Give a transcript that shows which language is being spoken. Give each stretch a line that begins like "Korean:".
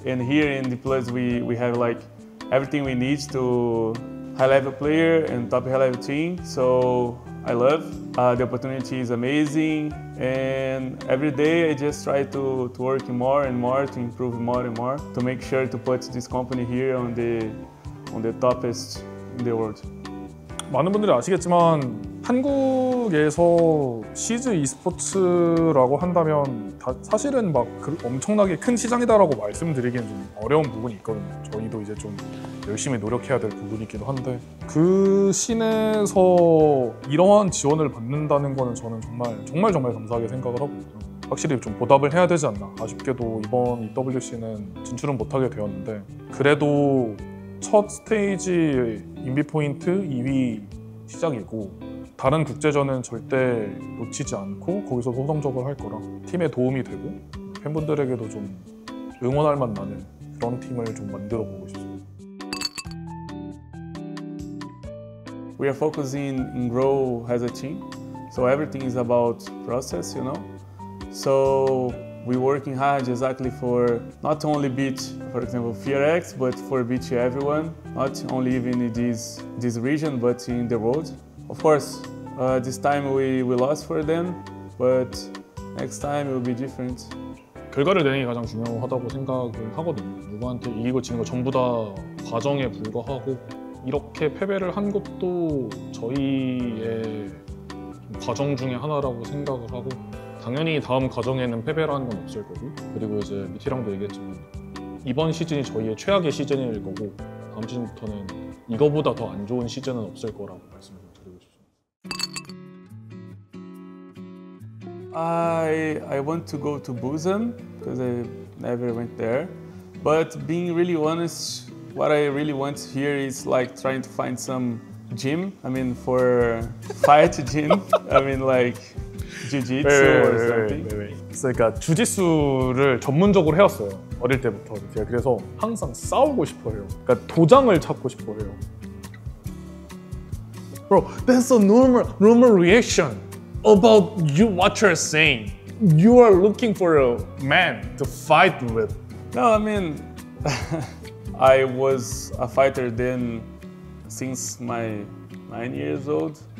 English: And here in the Plus, we have like everything we need to high-level player and top high-level team, so I love. The opportunity is amazing, and every day I just try to work more and more, to improve more and more, to make sure to put this company here on the toppest in the world.
Korean: 많은 분들이 아시겠지만 한국에서 시즈 e스포츠라고 한다면 사실은 막 엄청나게 큰 시장이다라고 말씀드리기엔 좀 어려운 부분이 있거든요. 저희도 이제 좀 열심히 노력해야 될 부분이기도 한데 그 씬에서 이러한 지원을 받는다는 거는 저는 정말 감사하게 생각을 하고 있고요. 확실히 좀 보답을 해야 되지 않나. 아쉽게도 이번 EWC는 진출은 못하게 되었는데 그래도 첫 스테이지 인비 포인트 2위 시작이고 다른 국제전은 절대 놓치지 않고 거기서 소성적을 할 거라 팀에 도움이 되고 팬분들에게도 좀 응원할 맛 나는 그런 팀을 좀 만들어 보고 싶습니다.
English: We are focusing in grow as a team, so everything is about process, you know. So we're working hard exactly for not only beat, for example, FearX, but for beat everyone, not only even in this region, but in the world. Of course, this time we lost for them, but next time it will be different.
Korean: 결과를 내는 게 가장 중요하다고 생각을 하거든요. 누구한테 이기고 지는 거 전부 다 과정에 불과하고 이렇게 패배를 한 것도 저희의 과정 중에 하나라고 생각을 하고 당연히 다음 과정에는 패배라는 건 없을 거고 그리고 이제 미티랑도 얘기했지만 이번 시즌이 저희의 최악의 시즌일 거고 다음 시즌부터는 이거보다 더 안 좋은 시즌은 없을 거라고 말씀을 드리고 싶습니다.
English: I want to go to Busan because I never went there. But being really honest, what I really want here is like trying to find some gym. I mean, for fight gym. I mean, like jiu-jitsu or something.
Korean: 그러니까 주짓수를 전문적으로 해왔어요. 어릴 때부터. 제가 그래서 항상 싸우고 싶어 해요. 그러니까 도장을 찾고 싶어 해요.
English: Bro, that's a normal reaction about you what you're saying. You are looking for a man to fight with. No, I mean, I was a fighter then since my 9 years old.